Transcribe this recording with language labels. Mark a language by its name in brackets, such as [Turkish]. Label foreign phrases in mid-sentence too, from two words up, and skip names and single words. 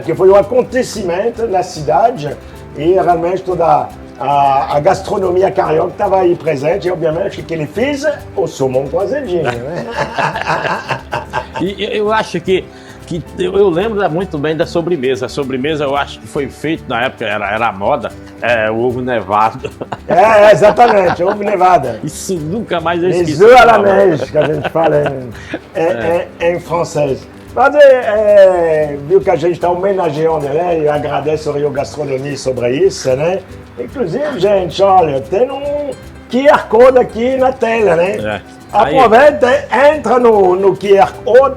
[Portuguese] Porque foi um acontecimento na cidade e realmente toda a gastronomia carioca estava aí presente e, obviamente, que ele fez o salmão com azedinho, né? E eu acho que eu lembro muito bem da sobremesa. A sobremesa eu acho que foi feito na época, era a moda, o ovo nevado. Exatamente, ovo nevado. Isso nunca mais eu esqueci. [French] Les œufs à la neige, [Portuguese] que a gente fala em francês. Mas viu que a gente está homenageando, né? E agradeço ao Rio Gastronomia sobre isso, né? Inclusive, gente, olha, tem um QR Code aqui na tela, né? Aproveita, entra no QR Code.